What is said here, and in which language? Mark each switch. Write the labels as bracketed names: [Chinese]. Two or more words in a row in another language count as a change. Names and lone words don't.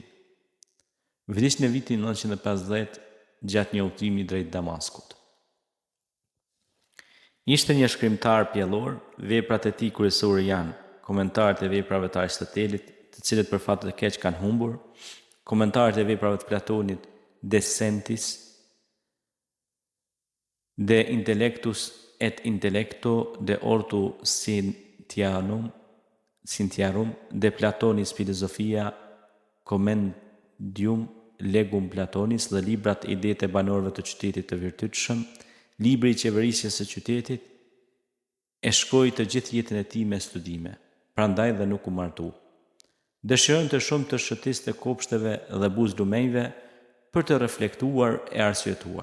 [Albanian] Vdiq në vitin 950 gjatë një udhëtimi drejt Damaskut. Ishte një shkrimtar pjellor, veprat e tij kryesore janë komentarët e veprave të Aristotelit, të cilët për fat të keq kanë humbur, komentarët e veprave të Platonit, De Sentis, De Intellectus et Intellecto, De Ortu Sintiarum, De Platonis Filosofia, Commendium Legum Platonis dhe librat e idetë e banorëve të qytetit të virtytshëm, libri i qeverisjes së qytetit, e shkoi të gjithë jetën e tij me studime, prandaj dhe nuk u martu. Dëshironte shumë të shëtiste kopshteve dhe buzlumejve për të reflektuar e arsyetuar.